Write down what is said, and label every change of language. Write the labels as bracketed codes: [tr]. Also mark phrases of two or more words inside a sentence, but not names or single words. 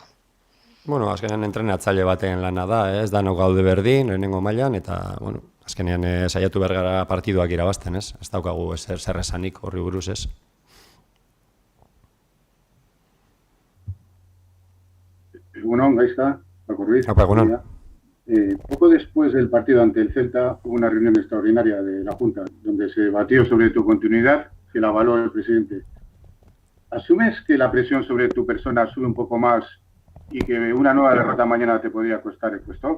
[eu] Bueno, azkenean entrenatzaile baten lana da, ez danok gaude berdin, lehenengo mailan, eta, bueno, azkenean saiatu behar gara partiduak irabazten, ez? Ez daukagu zer esanik horri buruz, ez? [es] Bueno, Gaizka, Paco Ruiz. Poco después del partido ante el Celta hubo una reunión extraordinaria de la Junta donde se debatió sobre tu continuidad, que la avaló el presidente. ¿Asumes que la presión sobre tu persona sube un poco más y que una nueva derrota mañana te podría costar el puesto?